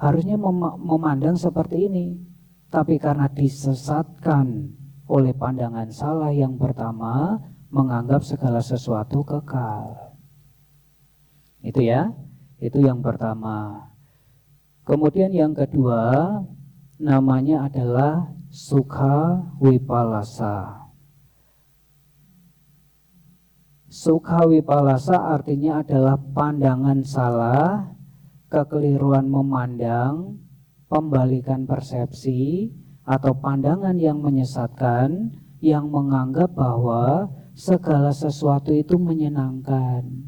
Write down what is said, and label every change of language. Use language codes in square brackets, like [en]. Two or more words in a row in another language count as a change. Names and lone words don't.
[id] harusnya memandang seperti ini. Tapi karena disesatkan oleh pandangan salah yang pertama, menganggap segala sesuatu kekal. Itu ya, itu yang pertama. Kemudian yang kedua, namanya adalah [pi] sukha wipalasa. Sukha wipalasa [id] artinya adalah pandangan salah, kekeliruan memandang, pembalikan persepsi, atau pandangan yang menyesatkan, yang menganggap bahwa segala sesuatu itu menyenangkan.